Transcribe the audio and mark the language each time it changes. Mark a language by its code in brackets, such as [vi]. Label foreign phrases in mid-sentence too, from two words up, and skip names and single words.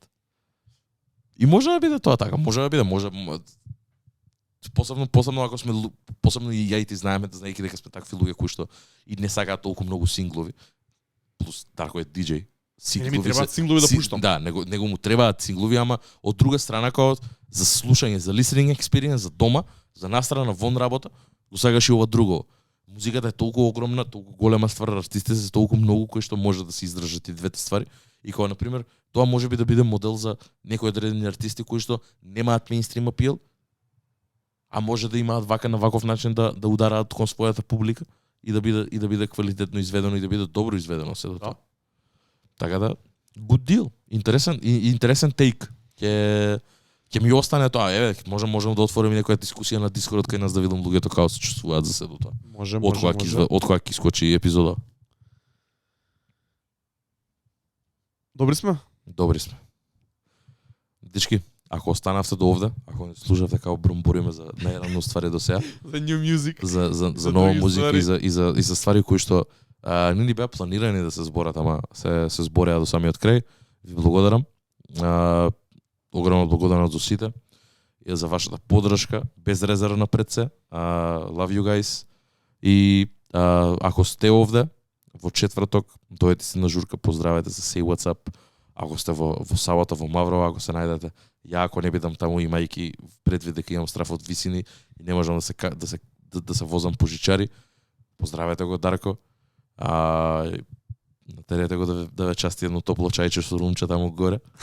[mk] И може да биде тоа така, може посебно ако сме посебно и ја и ти знаеме, знаејќи дека сме такви луѓе кои што и не сакаат толку многу синглови. Плюс Дарко е диџеј. Не ми требаат синглови да пуштам. Да, него му требаат синглови, ама од друга страна као за слушање, за [en] listening experience, [mk] за дома, за настрана вон работа, го сакаш и ова друго. Музиката е толку огромна, толку голема ствар, артистите се толку многу кои што може да се издржат и двете ствари. И кога на пример, тоа може би да биде модел за некои одредени артисти кои што немаат мејнстрим апил, а може да имаат вака на ваков начин да удараат кон својата публика и да биде квалитетно изведено и да биде добро изведено се до тоа. Така да [en] good deal. [mk] Интересен тейк. Ќе ми остане тоа. Еве, можем да отвориме некоја дискусија на Дискорд кај нас да видам луѓето како се чувствуваат за се до тоа. Може. Од кога ќе искочи епизода. Добри сме. Дечки, ако останавте до овде, ако не слушавте како бромбориме за најрано ствари до сега, [en] за new music, [mk] за нова музика и за ствари кои што не ни беа планирани да се зборат, ама се збореа до самиот крај. Ви благодарам. Огромна благодарност до сите и за вашата поддршка, безрезервна пред се. [en] Love you guys. [mk] И ако сте овде во четврток, дојдете си на журка, поздравете се, [en] say what's up. [mk] Ако сте во сабота во Маврово, ако се најдете, ја ако не бидам таму имајќи предвид дека имам страф од висини и не можам да се возам по жичари, поздравете го Дарко. Натерете го да ве части едно топло чајче со румче таму горе.